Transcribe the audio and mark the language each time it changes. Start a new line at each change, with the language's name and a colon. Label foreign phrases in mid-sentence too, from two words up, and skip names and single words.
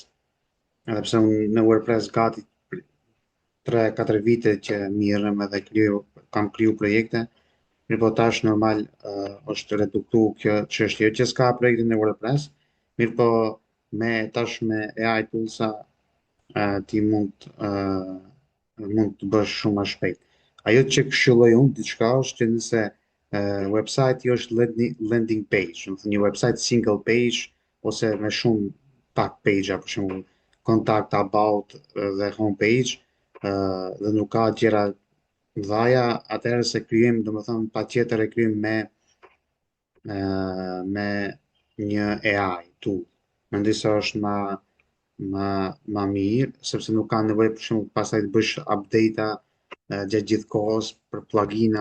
Albanian: Edhe pse unë në WordPress gati 3-4 vite që mirëm edhe kam kriju projekte, mirë po tash normal është reduktu kjo çështje jo që s'ka projekte në WordPress, mirë po me
English: AI toolsa
Albanian: ti mund të bësh shumë më shpejt. Ajo që këshilloj unë diçka është që nëse website është
English: landing page,
Albanian: do të thënë një website
English: single page
Albanian: ose me shumë pak page, për shembull
English: contact about
Albanian: dhe
English: home page,
Albanian: dhe nuk ka gjëra dhaja, atëherë se krijim, domethënë patjetër e krijim me një
English: AI tool.
Albanian: Mendoj se është ma mirë, sepse nuk ka nevojë për shembull pastaj të bësh update-a gjatë gjithë kohës për plugin-a